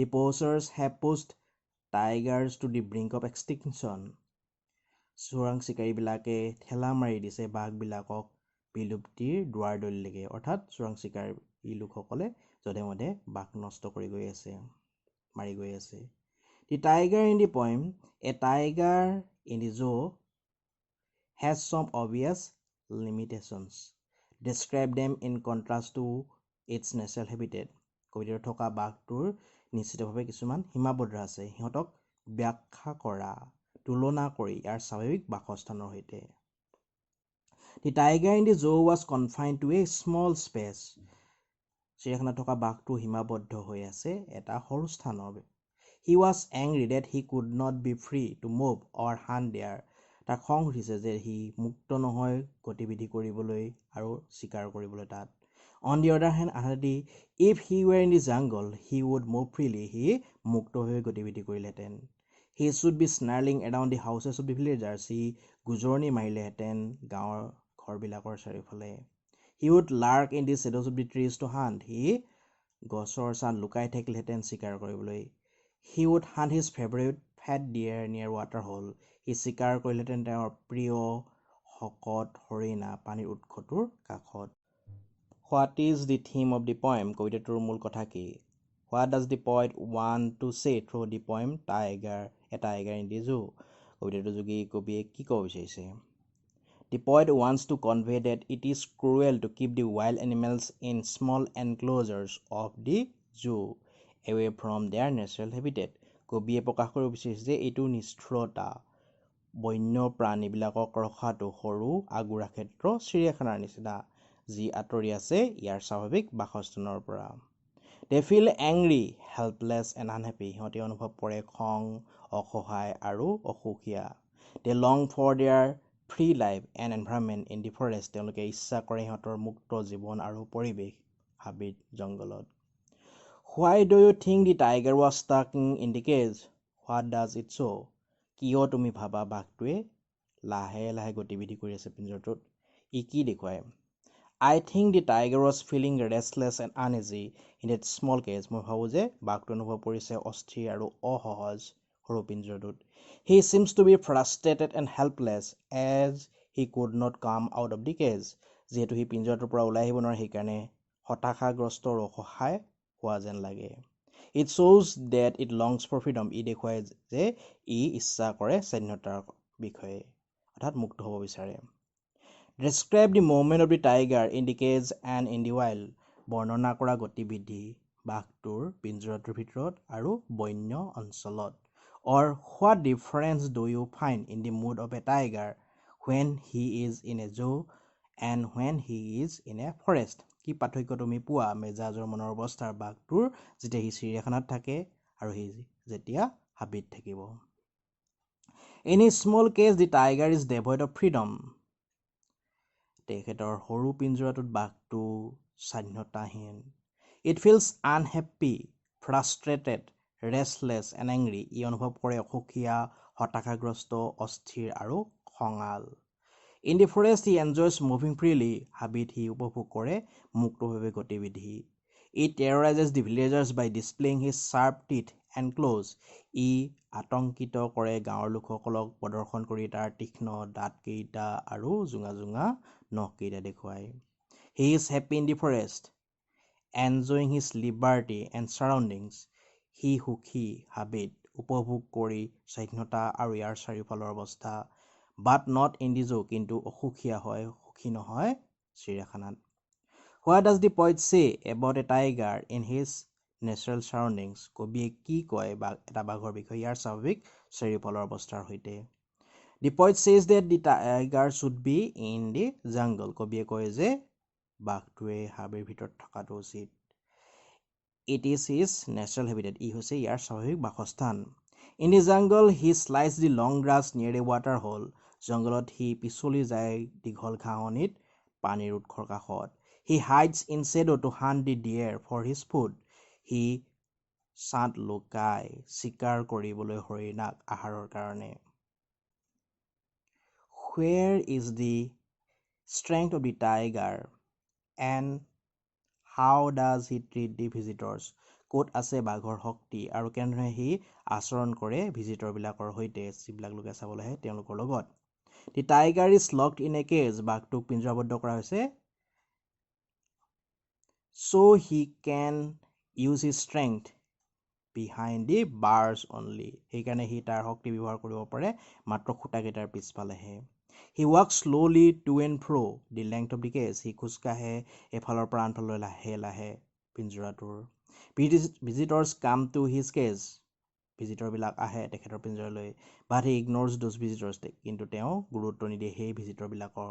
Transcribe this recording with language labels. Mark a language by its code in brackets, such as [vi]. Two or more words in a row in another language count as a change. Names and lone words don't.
[en] Poachers have pushed tigers to the brink of extinction [as] চোৰাং চিকাৰীবিলাকে ঠেলা মাৰি দিছে বাঘবিলাকক বিলুপ্তিৰ দুৱাৰদলিলৈকে অৰ্থাৎ চোৰাং চিকাৰী লোকসকলে যধে মধে বাঘ নষ্ট কৰি গৈ আছে মাৰি গৈ আছে [en] The tiger in the poem a tiger in the zoo has some obvious limitations describe them in contrast to its natural habitat [as] কবিতাত থকা বাঘটোৰ নিশ্চিতভাৱে কিছুমান সীমাবদ্ধ আছে সিহঁতক ব্যাখ্যা কৰা তুলনা কৰি ইয়াৰ স্বাভাৱিক বাসস্থানৰ সৈতে [en] The tiger in the zoo was confined to a small space [as] চিৰিয়াখানাত থকা বাঘটো সীমাবদ্ধ হৈ আছে এটা সৰু স্থানৰ [en] He was angry that he could not be free to move or hunt there [as] তাক খং উঠিছে যে সি মুক্ত নহয় গতিবিধি কৰিবলৈ আৰু চিকাৰ কৰিবলৈ তাত [en] On the other hand আনহাতে If he were in the jungle he would move freely [as] সি মুক্ত হৈ গতিবিধি কৰিলেহেঁতেন [en] He should be snarling around the houses of the villagers [as] সি গুজৰণি মাৰিলেহেঁতেন গাঁৱৰ ঘৰবিলাকৰ চাৰিওফালে [en] He would lurk in the shadows of the trees to hunt [as] সি গছৰ ছাল লুকাই থাকিলহেঁতেন চিকাৰ কৰিবলৈ। [en] He would hunt his favorite fat deer near water hole. [as] সি চিকাৰ কৰিলেহেঁতেন তেওঁৰ প্ৰিয় শকত হৰিণা পানীৰ উৎসটোৰ কাষত। [en] What is the theme of the poem? [as] কবিতাটোৰ মূল কথা কি? [en] What does the poet want to say through the poem a tiger in the zoo? [as] কবিতাটোৰ যোগেদি কবিয়ে কি ক'ব বিচাৰিছে? [en] The poet wants to convey that it is cruel to keep the wild animals in small enclosures of the zoo, away from their natural habitat. [as] কবিয়ে প্ৰকাশ কৰিব বিচাৰিছে যে এইটো নিষ্ঠুৰতা বন্য প্ৰাণীবিলাকক ৰখাটো সৰু আগুৰা ক্ষেত্ৰ চিৰিয়াখানাৰ নিচিনা, যি আঁতৰি আছে ইয়াৰ স্বাভাৱিক বাসস্থানৰ পৰা। [en] They feel angry, helpless and unhappy. [as] সিহঁতে অনুভৱ কৰে খং, অসহায় আৰু অসুখীয়া। [en] They long for their free life and environment in the forest. [as] তেওঁলোকে ইচ্ছা কৰে সিহঁতৰ মুক্ত জীৱন আৰু পৰিৱেশ হাবিত জংগলত। [en] Why do you think the tiger was stuck in the cage? What does it show? [as] কিয় তুমি ভাবা বাঘটোৱে লাহে লাহে গতিবিধি কৰি আছে পিঞ্জৰটোত? ই কি দেখুৱায়? [en] I think the tiger was feeling restless and uneasy in that small cage. [as] মই ভাবোঁ যে বাঘটো অনুভৱ কৰিছে অস্থিৰ আৰু অসহজ সৰু পিঞ্জৰটোত। [en] He seems to be frustrated and helpless as he could not come out of the cage. [as] যিহেতু সি পিঞ্জৰটোৰ পৰা ওলাই আহিব নোৱাৰে সেইকাৰণে হতাশাগ্ৰস্ত আৰু অসহায় হোৱা যেন লাগে। [en] It shows that it longs for freedom. [as] ই দেখুৱায় যে ই ইচ্ছা কৰে স্বাধীনতাৰ বিষয়ে, অৰ্থাৎ মুক্ত হ'ব বিচাৰে। [en] Describe the movement of the tiger in the cage and in the wild. [as] বৰ্ণনা কৰা গতিবিধি বাঘটোৰ পিঞ্জৰাটোৰ ভিতৰত আৰু বন্য অঞ্চলত। [en] Or what difference do you find in the mood of a tiger when he is in a zoo and when he is in a forest? [as] কি পাৰ্থক্য তুমি পোৱা মেজাজৰ মনৰ অৱস্থাৰ বাঘটোৰ যেতিয়া সি চিৰিয়াখানাত থাকে আৰু সি যেতিয়া হাবিত থাকিব? [en] In a small cage, the tiger is devoid of freedom. [as] তেখেতৰ সৰু পিঞ্জৰাটোত বাঘটো স্বাধীনতাহীন। [en] It feels unhappy, frustrated, restless and angry. [as] ই অনুভৱ কৰে অসুখীয়া, হতাশাগ্ৰস্ত, অস্থিৰ আৰু খঙাল। [en] In the forest, he enjoys moving freely. [as] হাবিত সি উপভোগ কৰে মুক্তভাৱে গতিবিধি। [en] It terrorizes the villagers by displaying his sharp teeth and claws. [as] ই আতংকিত কৰে গাঁৱৰ লোকসকলক প্ৰদৰ্শন কৰি তাৰ তীক্ষ্ণ দাঁতকেইটা আৰু জোঙা জোঙা নখকেইটা দেখুৱায়। [en] He is happy in the forest, enjoying his liberty and surroundings. [as] সি সুখী হাবিত উপভোগ কৰি স্বাধীনতা আৰু ইয়াৰ চাৰিওফালৰ অৱস্থা। [en] But not in the zoo. [as] কিন্তু অসুখীয়া হয়, সুখী নহয় চিৰিয়াখানাত। [en] What does the poet say about a tiger in his natural surroundings? [as] কবিয়ে কি কয় এটা বাঘৰ বিষয়ে ইয়াৰ স্বাভাৱিক চাৰিওফালৰ অৱস্থাৰ সৈতে? [en] The poet says that the tiger should be in the jungle. [as] কবিয়ে কয় যে বাঘটোৱে হাবিৰ ভিতৰত থকাটো উচিত। [en] It is his natural habitat. [as] ই হৈছে ইয়াৰ স্বাভাৱিক বাসস্থান। [en] In the jungle, he slides the long grass near a water hole. [as] জংগলত সি পিছলি যায় দীঘল ঘাঁহনিত পানীৰ উৎসৰ কাষত। [en] He hides in shadow to hunt the deer for his food. [as] সি ছাঁত লুকাই চিকাৰ কৰিবলৈ হৰিণাক আহাৰৰ কাৰণে। [en] Where is the strength of the tiger and how does he treat the visitors? [as] ক'ত আছে বাঘৰ শক্তি আৰু কেনেধৰণে সি আচৰণ কৰে ভিজিটৰবিলাকৰ সৈতে, যিবিলাক লোকে চাবলৈ আহে তেওঁলোকৰ লগত? [en] The tiger is locked in a cage. [as] বাঘটোক পিঞ্জৰাবদ্ধ কৰা হৈছে [en] so he can use his strength behind the bars only. [as] সেইকাৰণে সি তাৰ শক্তি ব্যৱহাৰ কৰিব পাৰে মাত্ৰ খুঁটাকেইটাৰ পিছফালেহে। [en] He walks slowly to and fro the length of the cage. [as] সি খোজকাঢ়ে এফালৰ পৰা আনফাললৈ লাহে লাহে পিঞ্জৰাটোৰ। [en] Visitors come to his cage. [as] ভিজিটৰবিলাক আহে তেখেতৰ পিঞ্জৰালৈ। [en] But he ignores those visitors. [as] কিন্তু তেওঁ গুৰুত্ব নিদিয়ে সেই ভিজিটৰবিলাকক।